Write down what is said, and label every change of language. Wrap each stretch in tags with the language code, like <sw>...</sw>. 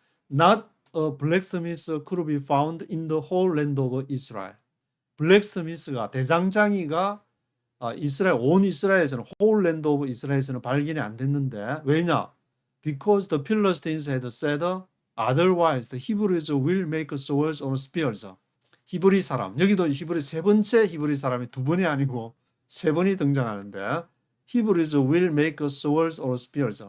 <en>Not a blacksmith could be found in the whole land of Israel.</en> <ko>블랙스미스가, 대장장이가 이스라엘, 온 이스라엘에서는,</ko> <en>whole land of</en> <ko>이스라엘에서는 발견이 안 됐는데, 왜냐?</ko> <en>Because the Philistines had said, otherwise the Hebrews will make swords or spears.</en> <ko>히브리 사람, 여기도 히브리, 세 번째 히브리 사람이 두 번이 아니고 세 번이 등장하는데,</ko> <en>Hebrews will make swords or spears.</en>